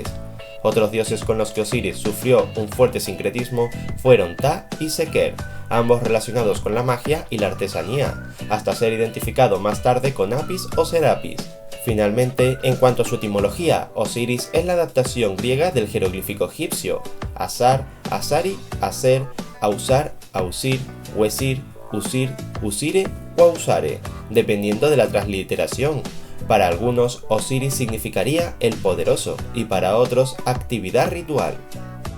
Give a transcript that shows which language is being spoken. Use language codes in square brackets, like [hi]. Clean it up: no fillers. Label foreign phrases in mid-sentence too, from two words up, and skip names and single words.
[es] Otros dioses con los que Osiris sufrió un fuerte sincretismo fueron Ta y Seker, ambos relacionados con la magia y la artesanía, hasta ser identificado más tarde con Apis o Serapis. Finalmente, en cuanto a su etimología, Osiris es la adaptación griega del jeroglífico egipcio, Asar, Asari, Aser, Ausar, Ausir, Wesir, Usir, Usire o Ausare, dependiendo de la transliteración. Para algunos, Osiris significaría el poderoso y para otros, actividad ritual.